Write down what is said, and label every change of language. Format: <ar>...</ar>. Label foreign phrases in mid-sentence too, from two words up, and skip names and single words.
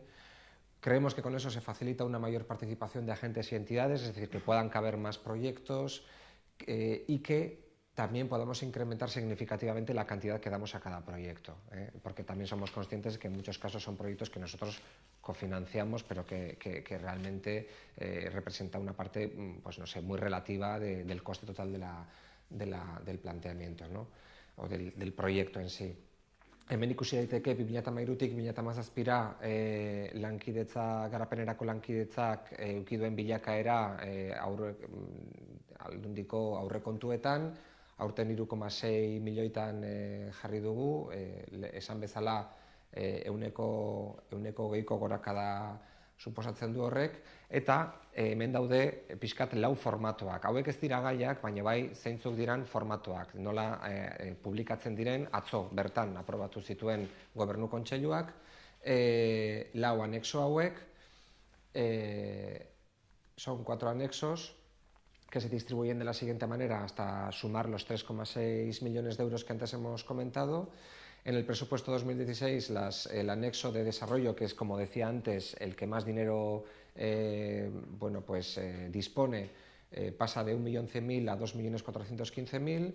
<es>Creemos que con eso se facilita una mayor participación de agentes y entidades, es decir, que puedan caber más proyectos y que también podamos incrementar significativamente la cantidad que damos a cada proyecto, porque también somos conscientes de que en muchos casos son proyectos que nosotros cofinanciamos, pero que realmente representa una parte muy relativa del coste total del planteamiento, ¿no? O del proyecto en sí.</es> <eu>Hemen ikusi daiteke 2013tik 2017 lankidetza garapenerako lankidetzak eduki duen bilakaera Aldundiko aurrekontuetan, aurten 3,6 milioitan jarri dugu, esan bezala ehuneko 20ko gorakada suposatzen du horrek, eta hemen daude pixkat 4 formatoak. Hauek ez dira gaiak, baina bai zeintzuk diran formatoak. Nola publikatzen diren, atzo bertan aprobatu zituen Gobernu Kontseiluak, 4 anexo hauek,</eu> <es>son 4 anexos, que se distribuyen de la siguiente manera hasta sumar los 3,6 millones de euros que antes hemos comentado. En el presupuesto 2016, el anexo de desarrollo, que es, como decía antes, el que más dinero dispone, pasa de 1.100.000 a 2.415.000.</es>